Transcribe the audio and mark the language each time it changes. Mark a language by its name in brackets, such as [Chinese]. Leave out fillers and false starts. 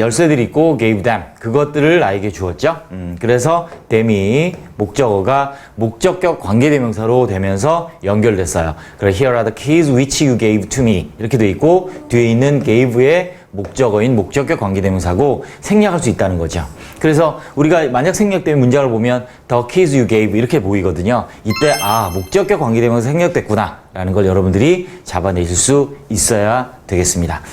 [Korean] 열쇠들이 있고 [English] gave them. [Korean] 그것들을 나에게 주었죠. 그래서 them이 목적어가 목적격 관계대명사로 되면서 연결됐어요. 그래서 [English] here are the keys which you gave to me. [Korean] 이렇게 돼 있고 뒤에 있는 gave의 목적어인 목적격 관계대명사고 생략할 수 있다는 거죠. 그래서 우리가 만약 생략되면 문장을 보면 [English] the keys you gave [Korean] 이렇게 보이거든요. 이때 목적격 관계대명사 생략됐구나 라는 걸 여러분들이 잡아내실 수 있어야 되겠습니다.